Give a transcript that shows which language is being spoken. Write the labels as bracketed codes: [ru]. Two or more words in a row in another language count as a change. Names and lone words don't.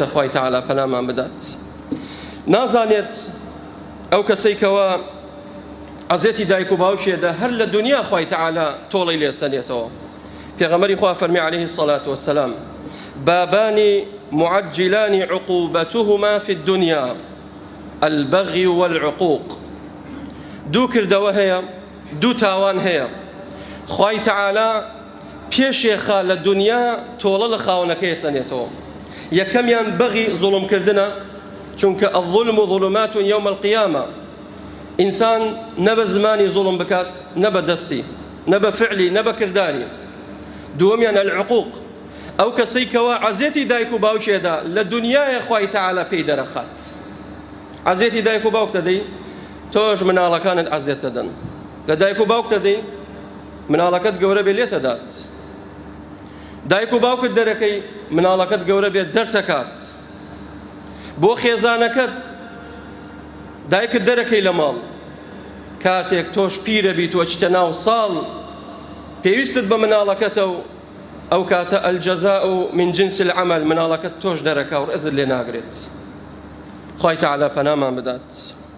[ckb] خوای تەعالا پەنامان بدات. نازانێت ئەو کەسەی کەوە عەزیەتی دایک و باوکێدا هەر لە دنیا خوای تەعالا تۆڵی لێسەنێتەوە. پێغەمبەری خوا فەرمی [ar] عەلەیهی السەڵاتو وەسسەلام بابان معجلان عقوبتهما في الدنيا البغي والعقوق. [ckb] دوو کردەوە هەیە، دوو تاوان هەیە. خوای تەعالا پێشێخا لە دنیا تۆڵە لە خاوەنەکەی سەنێتەوە. یەکەمیان بەغی زوڵمکردنە، چونکە [ar] الظلم ظلمات يوم القيامة. [ckb] ئینسان نەبە زمانی زوڵم بکات، نەبە دەستی، نەبە فعلی، نەبە کرداری. دووەمیان العقوق، ئەو کەسەی کەوە عەزیەتی دایک و باوکێدا لە دنیایە خوای تەعالا پێی دەرەخات. عەزیەتی دایک و باوک دەدەی، تۆش مناڵەکانت عەزیەت دەدەن. لە دایک و باوک دەدەی، مناڵەکەت گەورە بێ لێتە دات. دایک و باوکت دەرەکەی، مناڵەکەت گەورە بێت دەرتەکات. بۆ خێزانەکەت دایکت دەرەکەی لە ماڵ، کاتێک تۆش پیرە بیت و چتە ناو ساڵ، پێویستت بە مناڵەکەتە و ئەو کاتە [ar] الجەزاء من جنس العمل، [ckb] مناڵەکەت تۆش دەرەکا و ڕێزت لێ ناگرێت. خوای تەعالا پەنامان بدات.